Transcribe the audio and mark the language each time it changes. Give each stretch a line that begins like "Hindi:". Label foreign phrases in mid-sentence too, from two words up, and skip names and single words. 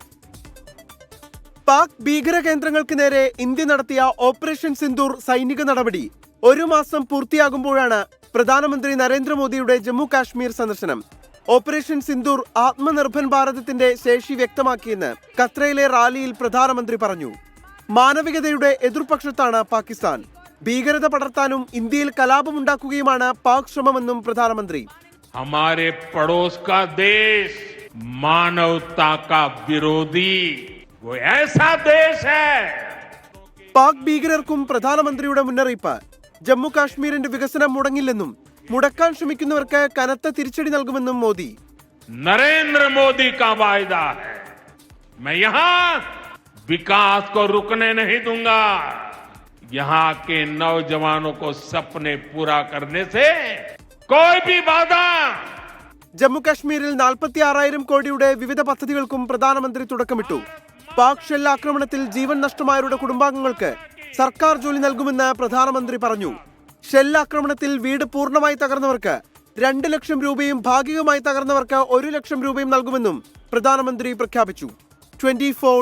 Malayalam: പാക് ഭീകര കേന്ദ്രങ്ങൾക്ക് നേരെ ഇന്ത്യ നടത്തിയ ഓപ്പറേഷൻ സിന്ദൂർ സൈനിക നടപടി ഒരു മാസം പൂർത്തിയാകുമ്പോഴാണ് പ്രധാനമന്ത്രി നരേന്ദ്രമോദിയുടെ ജമ്മു കാശ്മീർ സന്ദർശനം. ഓപ്പറേഷൻ സിന്ദൂർ ആത്മനിർഭർ ഭാരതത്തിന്റെ ശേഷി വ്യക്തമാക്കിയെന്ന് ഖത്രയിലെ റാലിയിൽ പ്രധാനമന്ത്രി പറഞ്ഞു. മാനവികതയുടെ എതിർപക്ഷത്താണ് പാകിസ്ഥാൻ. ഭീകരത പടർത്താനും ഇന്ത്യയിൽ കലാപമുണ്ടാക്കുകയുമാണ് പാക് ശ്രമമെന്നും പ്രധാനമന്ത്രി.
Hindi: हमारे पड़ोस का देश मानवता का विरोधी वो ऐसा देश है.
Malayalam: പാക് ഭീകരർക്കും പ്രധാനമന്ത്രിയുടെ മുന്നറിയിപ്പ്. ജമ്മു കാശ്മീരിന്റെ വികസനം മുടങ്ങില്ലെന്നും മുടക്കാൻ ശ്രമിക്കുന്നവർക്ക് കനത്ത തിരിച്ചടി നൽകുമെന്നും മോദി.
Hindi: नरेंद्र मोदी का वायदा है, मैं यहाँ विकास को रुकने नहीं दूंगा. यहाँ के नौजवानों को सपने पूरा करने से कोई भी बाधा.
Malayalam: ജമ്മു കാശ്മീരിൽ 46,000 കോടിയുടെ വിവിധ പദ്ധതികൾക്കും പ്രധാനമന്ത്രി തുടക്കമിട്ടു. പാക് ഷെൽ ആക്രമണത്തിൽ ജീവൻ നഷ്ടമായവരുടെ കുടുംബാംഗങ്ങൾക്ക് സർക്കാർ ജോലി നൽകുമെന്ന് പ്രധാനമന്ത്രി പറഞ്ഞു. ഷെൽ ആക്രമണത്തിൽ വീട് പൂർണ്ണമായി തകർന്നവർക്ക് 2 ലക്ഷം രൂപയും ഭാഗികമായി തകർന്നവർക്ക് 1 ലക്ഷം രൂപയും നൽകുമെന്നും പ്രധാനമന്ത്രി പ്രഖ്യാപിച്ചു.